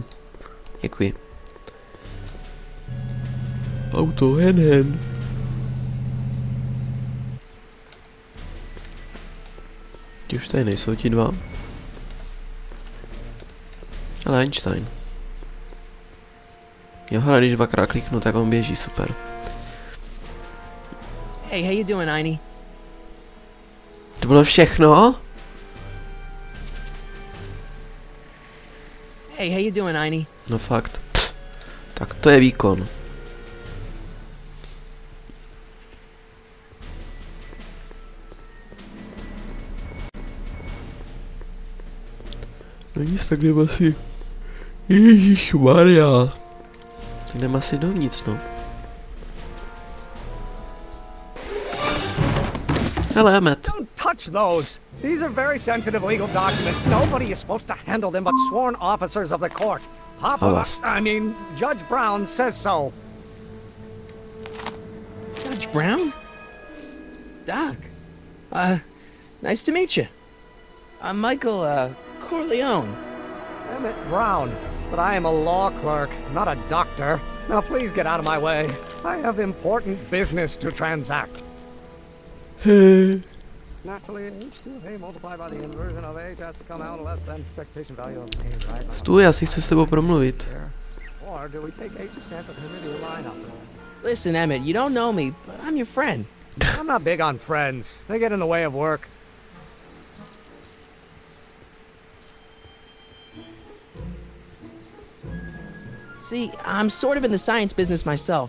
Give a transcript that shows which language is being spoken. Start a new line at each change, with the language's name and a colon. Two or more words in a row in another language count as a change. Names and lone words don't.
Czech: Děkuji. Auto, hen. Ti už tady nejsou ti dva. Ale Einstein. Jo, hele, když dvakrát kliknu, tak on běží, super.
English: Hey, how you doing, Einie?
Czech: To bylo všechno?
English: Hey, how you doing, Einie?
Czech: No fakt. Tak to je výkon. No nic, tak jdem asi... Ježišmarja. Tak jdem asi dovnitř, no. Hele, Emmet.
English: Don't touch those. These are very sensitive legal documents. Nobody is supposed to handle them but sworn officers of the court. Papa, Judge Brown says so. Judge Brown? Doc. Nice to meet you. I'm Michael, Corleone. Emmett Brown, but I am a law clerk, not a doctor. Now please get out of my way. I have important business to transact. Naturally, h2 of a multiplied by the inversion of h has to come out less than expectation value of a, right?
Czech: Stůj, já si chci s tebou promluvit.
English: Or do we take h to stand for the Hamidian lineup? Listen, Emmett, you don't know me, but I'm your friend. I'm not big on friends. They get in the way of work. See, I'm sort of in the science business myself.